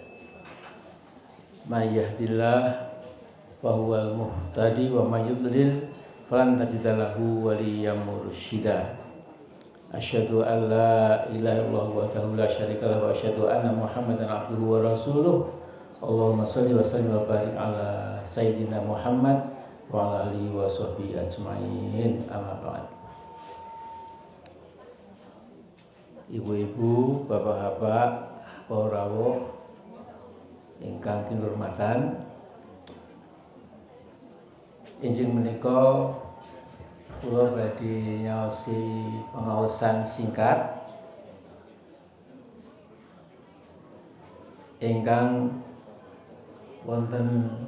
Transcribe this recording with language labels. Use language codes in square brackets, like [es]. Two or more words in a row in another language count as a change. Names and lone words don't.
[ar] من يهده الله فهو المهتد ومن يضلل فلن تجد له وليا مرشدا. أشهد أن لا إله إلا الله وحده لا شريك له وأشهد أن محمدا عبده ورسوله. اللهم صل وسلم وبارك على سيدنا محمد وعلى آله وصحبه أجمعين. أما بعد. [jv] Ibu-ibu, bapak-bapak, para rawuh ingkang kinurmatan, injing menika kula badhe nyaosi pengaosan singkat ingkang wonten